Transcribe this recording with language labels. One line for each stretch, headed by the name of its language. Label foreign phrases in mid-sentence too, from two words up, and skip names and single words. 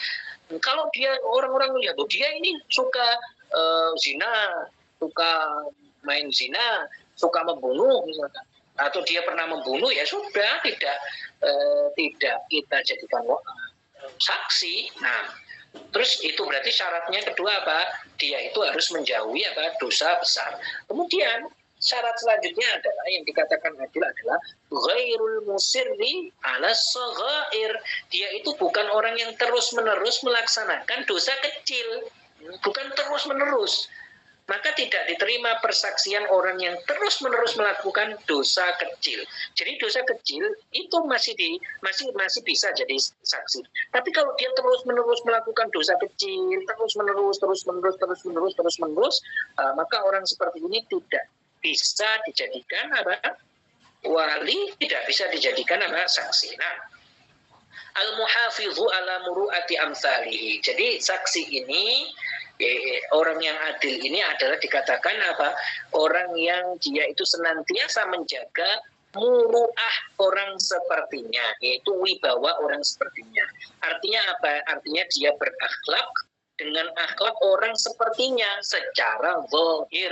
Indonesian: Kalau dia orang-orang lihat, dia ini suka zina, suka main zina, suka membunuh misalkan, atau dia pernah membunuh, ya sudah tidak kita jadikan saksi. Nah, terus itu berarti syaratnya kedua apa? Dia itu harus menjauhi apa? Dosa besar. Kemudian syarat selanjutnya adalah yang dikatakan adil adalah
Arabic: غير المصر على صغائر.
Indonesian: Dia itu bukan orang yang terus-menerus melaksanakan dosa kecil, bukan terus-menerus. Maka tidak diterima persaksian orang yang terus-menerus melakukan dosa kecil. Jadi dosa kecil itu masih bisa jadi saksi. Tapi kalau dia terus-menerus melakukan dosa kecil, terus-menerus, maka orang seperti ini tidak bisa dijadikan apa? Wali, tidak bisa dijadikan apa? Saksi. Nah,
Arabic: المحافظ على مروءة أمثاله.
Indonesian: Jadi saksi ini, orang yang adil ini adalah dikatakan apa? Orang yang dia itu senantiasa menjaga muru'ah orang sepertinya, yaitu wibawa orang sepertinya. Artinya apa? Artinya dia berakhlak dengan akhlak orang sepertinya secara zahir.